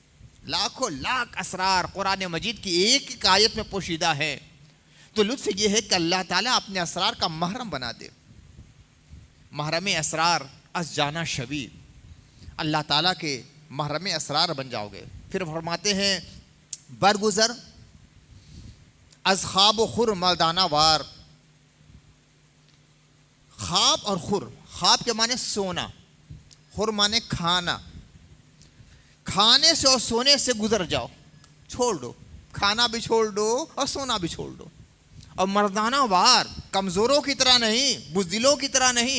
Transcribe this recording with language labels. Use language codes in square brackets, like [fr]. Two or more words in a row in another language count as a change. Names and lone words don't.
[ur] لاکھوں لاکھ اسرار قرآن مجید کی ایک ایک آیت میں پوشیدہ ہے. تو لطف یہ ہے کہ اللہ تعالیٰ اپنے اسرار کا محرم بنا دے. [fa] محرم اسرار از جانا شبی، [ur] اللہ تعالیٰ کے محرم اسرار بن جاؤ گے. پھر فرماتے ہیں [fa] برگزر از خواب و خور مردانہ وار. [ur] خواب اور خور، خواب کے معنی سونا، خور معنی کھانا. کھانے سے اور سونے سے گزر جاؤ، چھوڑ دو. کھانا بھی چھوڑ دو اور سونا بھی چھوڑ دو. اور مردانہ وار، کمزوروں کی طرح نہیں، بزدلوں کی طرح نہیں.